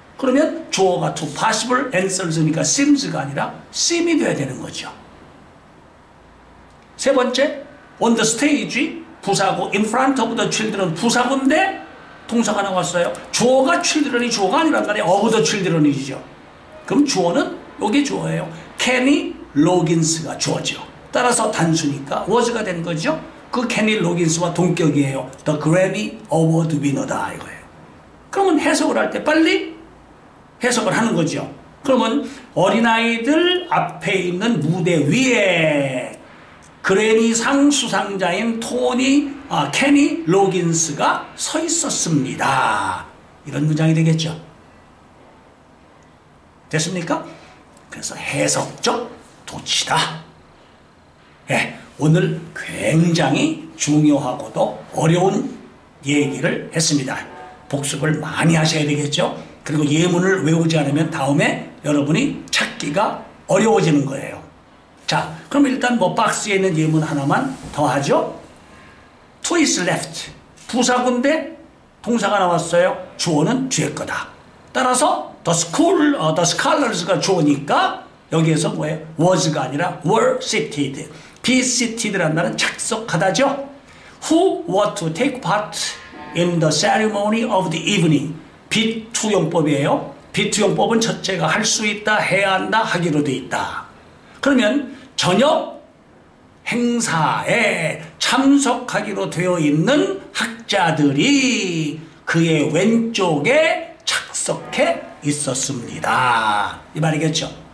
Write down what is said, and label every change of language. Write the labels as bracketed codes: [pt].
[ko] 그러면 주어가 two possible answers니까 seems가 아니라 seem이 돼야 되는 거죠. 세 번째, [en] on the stage [ko] 부사고 [en] in front of the children [ko] 부사고인데 동사가 나왔어요. 주어가 children이 주어가 아니란 말이에요. [en] of the children [ko] 이죠. 그럼 주어는 여기 주어예요. Kenny Loggins가 주어죠. 따라서 단수니까 was가 된 거죠. 그 Kenny Loggins와 동격이에요. [en] The Grammy Award winner다 이거예요. [ko] 그러면 해석을 할 때 빨리 해석을 하는 거죠. 그러면 어린아이들 앞에 있는 무대 위에 그래미상 수상자인 케니 로긴스가 서 있었습니다. 이런 문장이 되겠죠. 됐습니까? 그래서 해석적 도치다. 예, 오늘 굉장히 중요하고도 어려운 얘기를 했습니다. 복습을 많이 하셔야 되겠죠. 그리고 예문을 외우지 않으면 다음에 여러분이 찾기가 어려워지는 거예요. 자, 그럼 일단 뭐 박스에 있는 예문 하나만 더 하죠. [en] To is left. [ko] 부사구인데 동사가 나왔어요. 주어는 뒤에 거다. 따라서 the scholars가 주어니까 여기에서 뭐예요? was가 아니라 [en] were seated. [ko] be seated라는 말은 착석하다죠. [en] Who were to take part in the ceremony of the evening. [ko] 비투용법이에요. 비투용법은 첫째가 할 수 있다, 해야 한다, 하기로 돼 있다. 그러면 저녁 행사에 참석하기로 되어 있는 학자들이 그의 왼쪽에 착석해 있었습니다. 이 말이겠죠.